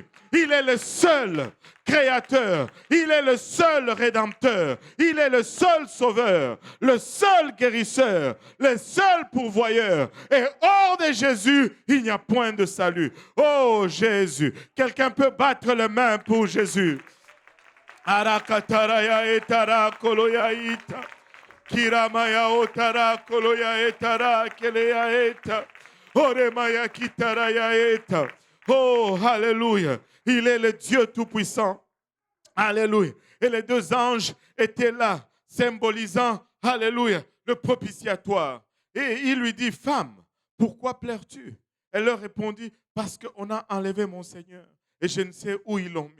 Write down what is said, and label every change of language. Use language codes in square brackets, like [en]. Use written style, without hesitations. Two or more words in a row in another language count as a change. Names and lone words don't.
[fr] Il est le seul créateur. Il est le seul rédempteur. Il est le seul sauveur, le seul guérisseur, le seul pourvoyeur. Et hors de Jésus, il n'y a point de salut. Oh Jésus, quelqu'un peut battre les mains pour Jésus. Arakataraya etara koloya ita. Kiramaya otara koloya etara keleya eta. Oremaya kitaraya eta. Oh, alléluia. Il est le Dieu Tout-Puissant. Alléluia. Et les deux anges étaient là, symbolisant, alléluia, le propitiatoire. Et il lui dit, femme, pourquoi pleures-tu? Elle leur répondit, parce qu'on a enlevé mon Seigneur et je ne sais où ils l'ont mis.